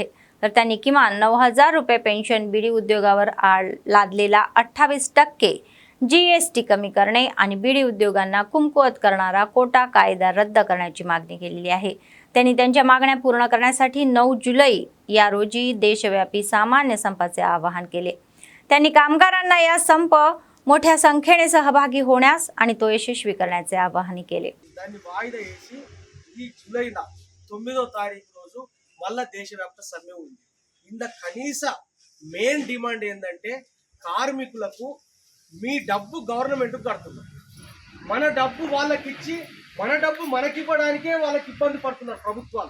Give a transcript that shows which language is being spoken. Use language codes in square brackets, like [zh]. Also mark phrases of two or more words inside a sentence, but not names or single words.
[mr] तर त्यांनी किमान 9,000 रुपये पेन्शन, बीडी उद्योगावर लादलेला 28% GST कमी करणे आणि बीडी उद्योगांना कुमकुवत करणारा कोटा कायदा रद्द करण्याची मागणी केलेली आहे. त्यांनी त्यांच्या मागण्या पूर्ण करण्यासाठी 9 जुलै या रोजी देशव्यापी सामान्य संपाचे आवाहन केले. त्यांनी कामगारांना या संप मोठ्या संख्येने सहभागी होण्यास आणि तो यशस्वी करण्याचे आवाहन केले. [te] దాన్ని వాయిదా చేసి ఈ జూలై 9వ తారీఖు రోజు మళ్ళా దేశవ్యాప్త సమ్మె ఉంది. ఇందులో కనీస [en] main demand [te] ఏంటంటే కార్మికులకు మీ డబ్బు గవర్నమెంట్ కడుతున్నారు, మన డబ్బు వాళ్ళకి ఇచ్చి మన డబ్బు మనకి ఇవ్వడానికే వాళ్ళకి ఇబ్బంది పడుతున్నారు ప్రభుత్వాలు.